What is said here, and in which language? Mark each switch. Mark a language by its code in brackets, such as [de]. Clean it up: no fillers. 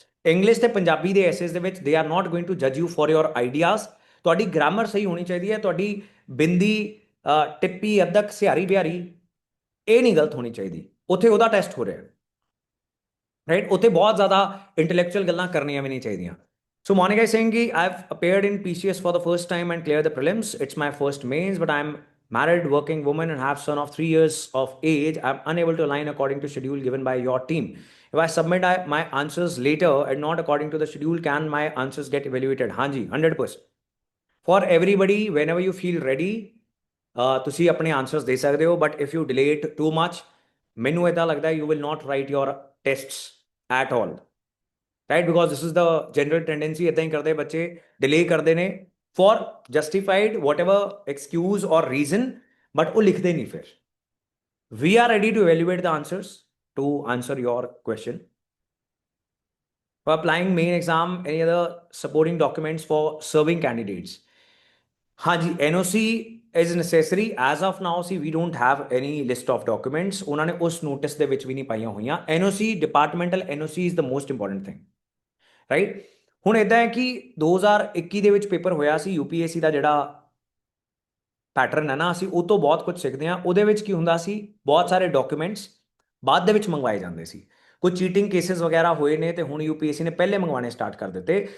[pa] English ਤੇ ਪੰਜਾਬੀ ਦੇ essays ਦੇ ਵਿੱਚ [en] They are not going to ਜੱਜ you for your ideas. [pa] ਤੁਹਾਡੀ ਗ੍ਰਾਮਰ ਸਹੀ ਹੋਣੀ ਚਾਹੀਦੀ ਹੈ, ਤੁਹਾਡੀ ਬਿੰਦੀ, ਟਿੱਪੀ, ਅੱਧਕ, ਸਿਹਾਰੀ ਬਿਹਾਰੀ ਇਹ ਨਹੀਂ ਗਲਤ ਹੋਣੀ ਚਾਹੀਦੀ। ਉੱਥੇ ਉਹਦਾ ਟੈਸਟ ਹੋ ਰਿਹਾ, ਰਾਈਟ। ਉੱਥੇ ਬਹੁਤ ਜ਼ਿਆਦਾ ਇੰਟੈਲੈਕਚੁਅਲ ਗੱਲਾਂ ਕਰਨੀਆਂ ਵੀ ਨਹੀਂ ਚਾਹੀਦੀਆਂ। [en] So Monica is saying I've appeared in PCS for the first time and cleared the prelims. It's my first mains, but I'm married, working woman and have son of 3 years of age. I'm unable to align according to schedule given by your team. If I submit my answers later and not according to the schedule, can my answers get evaluated? Hanji, 100%. For everybody, whenever you feel ready, [pa] ਤੁਸੀਂ ਆਪਣੇ answers ਦੇ ਸਕਦੇ ਹੋ, [en] but if you delay it too much, [pa] ਮੈਨੂੰ ਇਦਾਂ ਲੱਗਦਾ [en] You will not write your tests at all, right, because this is the general tendency. [pa] ਇਦਾਂ ਹੀ ਕਰਦੇ ਬੱਚੇ, ਡਿਲੇ ਕਰਦੇ ਨੇ [en] for justified whatever excuse or reason, [pa] ਬਟ ਉਹ ਲਿਖਦੇ ਨਹੀਂ ਫਿਰ। [en] we are ready to evaluate the answers to answer your question. For applying main exam, any other supporting documents for serving candidates? Haji, NOC is necessary as of now। See, we don't have any list of documents। [pa] ਉਹਨਾਂ ਨੇ ਉਸ notice ਦੇ ਵਿੱਚ ਵੀ ਨਹੀਂ ਪਾਈਆਂ ਹੋਈਆਂ। [en] NOC, departmental NOC is the most important thing, right? [pa] ਹੁਣ ਇਦਾਂ ਹੈ ਕਿ 2021 ਦੇ ਵਿੱਚ ਪੇਪਰ ਹੋਇਆ ਸੀ UPSC ਦਾ, ਜਿਹੜਾ ਪੈਟਰਨ ਹੈ ਨਾ, ਅਸੀਂ ਉਹ ਤੋਂ ਬਹੁਤ ਕੁਝ ਸਿੱਖਦੇ ਹਾਂ। ਉਹਦੇ ਵਿੱਚ ਕੀ ਹੁੰਦਾ ਸੀ, ਬਹੁਤ ਸਾਰੇ ਡਾਕੂਮੈਂਟਸ ਬਾਅਦ ਦੇ ਵਿੱਚ ਮੰਗਵਾਏ ਜਾਂਦੇ ਸੀ। ਕੁਝ ਚੀਟਿੰਗ ਕੇਸਿਸ ਵਗੈਰਾ ਹੋਏ ਨੇ ਤੇ ਹੁਣ ਯੂਪੀਐਸਸੀ ਨੇ ਪਹਿਲੇ ਮੰਗਵਾਣੇ ਸਟਾਰਟ ਕਰ ਦਿੱਤੇ।